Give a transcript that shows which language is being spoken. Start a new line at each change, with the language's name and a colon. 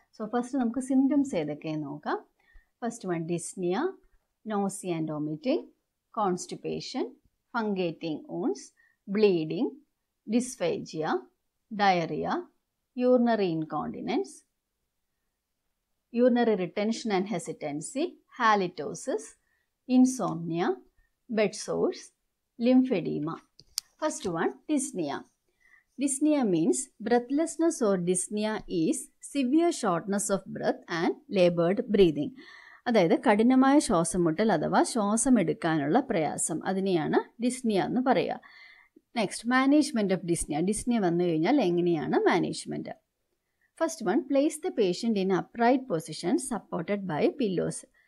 English: so first
Malayalam: നമുക്ക് symptoms ഏതൊക്കെയെന്ന് നോക്കാം.
English: First one dyspnoea, nausea and vomiting, constipation, fungating wounds, bleeding, dysphagia, diarrhoea, urinary incontinence, urinary retention and hesitancy, halitosis, insomnia, bed sores, lymphedema. First one, dyspnea. Dyspnea means breathlessness or dyspnea is severe shortness of breath and labored breathing.
Malayalam: അതായത് കഠിനമായ ശ്വാസമുട്ടൽ അഥവാ ശ്വാസമെടുക്കാനുള്ള പ്രയാസം, അതിനെയാണ് dyspnoea എന്ന് പറയുക. Next, management of dyspnoea. Dyspnoea വന്നു കഴിഞ്ഞാൽ എങ്ങനെയാണ് management?
English: First one, place the patient in upright position supported by pillows.